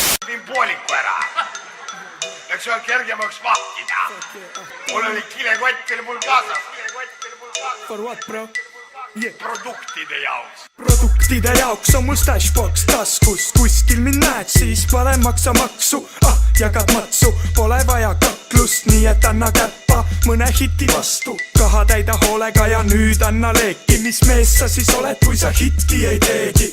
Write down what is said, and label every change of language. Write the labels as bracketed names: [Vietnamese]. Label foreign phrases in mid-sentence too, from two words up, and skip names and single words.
[Estonian] tõin pooliku ära. Läks ühel kergemaks vahtida. Mul oli kilekott oli mul kaasas. [English] For what, bro? Yeah. [Estonian] Produktide jaoks on mul stashbox taskus. Kuskil mind näed, siis pole maksa maksu. Jagad matsu, pole vaja kaklust. Nii et anna käppa mõne hiti vastu. Kaha täida hoolega ja nüüd anna leeki. Mis mees sa siis oled, kui sa hiti ei teegi?